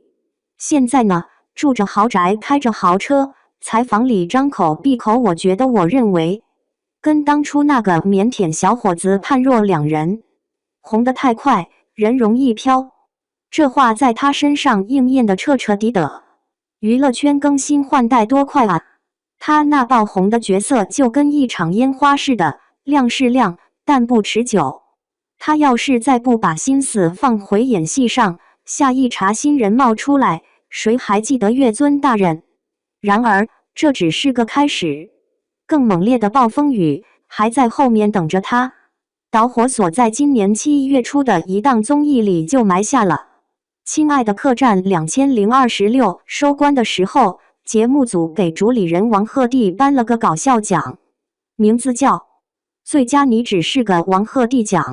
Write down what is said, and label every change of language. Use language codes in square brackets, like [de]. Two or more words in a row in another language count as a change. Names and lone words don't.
[zh] 現在呢，住着豪宅，開着豪車，採訪裡張口閉口，我認為跟當初那個靦腆小伙子判若兩人。紅得太快，人容易飄，這話在他身上應驗得徹徹底底。娛樂圈更新換代多快啊！他那爆紅的角色就跟一場煙花似的，亮是亮，但不持久。他要是再不把心思放回演戲上，下一茬新人冒出來，誰還記得月尊大人？然而，這只是個開始，更猛烈的暴風雨還在後面等着他。導火索在今年7月初的一檔綜藝裡就埋下了。親愛的客棧2026收官的時候，節目組給主理人王鶴棣頒了個搞笑獎，名字叫最佳你只是個王鶴棣獎。